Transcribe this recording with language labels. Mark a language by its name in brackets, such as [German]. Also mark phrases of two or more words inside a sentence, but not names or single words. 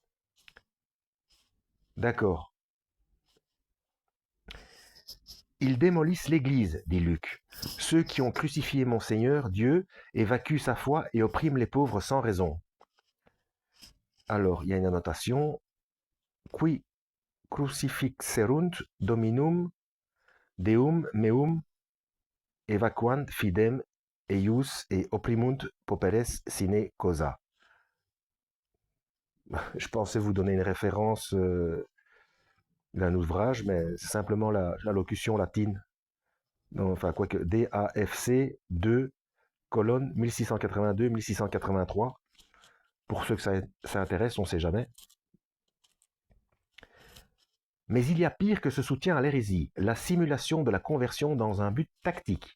[French] D'accord. Ils démolissent l'Église, dit Luc. Ceux qui ont crucifié mon Seigneur, Dieu, évacuent sa foi et oppriment les pauvres sans raison. Alors, il y a une annotation. [Latin] Qui crucifixerunt dominum deum meum evacuant fidem eius et opprimunt pauperes sine causa. [French] Je pensais vous donner une référence d'un ouvrage, mais c'est simplement la locution latine. Non, enfin, quoique DAFC 2, colonne 1682-1683. Pour ceux que ça intéresse, on ne sait jamais. Mais il y a pire que ce soutien à l'hérésie, la simulation de la conversion dans un but tactique.